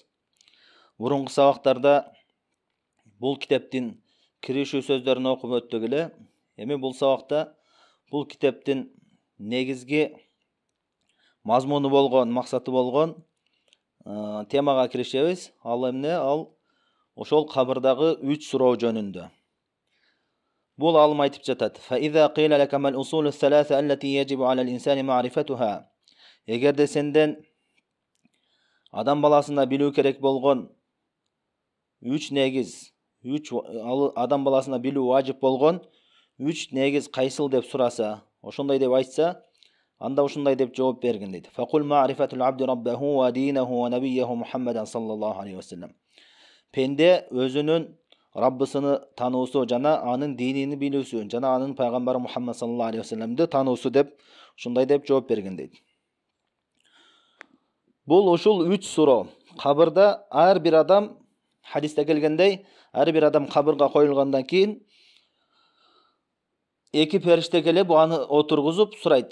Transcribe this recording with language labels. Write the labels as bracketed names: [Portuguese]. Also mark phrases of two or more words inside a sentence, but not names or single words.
[Kyrgyz] Burunqu sabaqtarda bul kitaptin kirişүү sözlerini okup öttük ele. Эми bul sabaqta bul kitaptin negizgi mazmunu bolgon, maksatı bolgon temaga kirişебиз. Ал эмне? Ал ошол кабырдагы 3 суроо жөнүндө. Бул алым айтып жатат. [Arabic] فإذا قيل لك ما الأصول الثلاثة التي يجب على الإنسان معرفتها. [Kyrgyz] Эгерде сенден адам баласына билүү керек болгон 3 негиз, адам баласына билүү важип болгон 3 негиз кайсыл деп сураса, ошондой деп айтса, анда ушундай деп жооп бергин дейт. [Arabic] فقل معرفة العبد ربه ودينه ونبيه محمد صلى الله عليه وسلم. [Kyrgyz] Пенде өзүнүн Раббысыны тануусу жана анын динини билүүсү, жана анын пайгамбары Мухаммад [Arabic] صلى الله عليه وسلم [Kyrgyz] тануусу деп ушундай деп жооп берген дейт. Бул ушул 3 суроо. Кабырда ар бир адам, хадисте келгендей, ар бир адам кабырга коюлгандан кийин эки периште келип аны отургузуп сурайт.